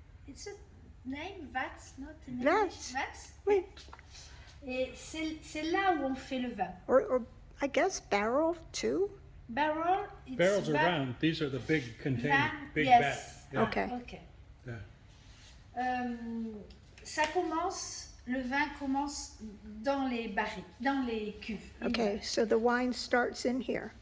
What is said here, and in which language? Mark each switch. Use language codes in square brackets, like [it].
[en] It's a name, vats, not in English. Vats. [fr] Oui. Et c'est là où on fait le vin. [en] Or I guess barrel too. Barrel. Barrels are round. These are the big container, big yes. vat. Yeah. Okay. Okay. Yeah. [fr] Ça commence, le vin commence dans les barriques, dans les cuves. [en] Okay, so the wine starts in here.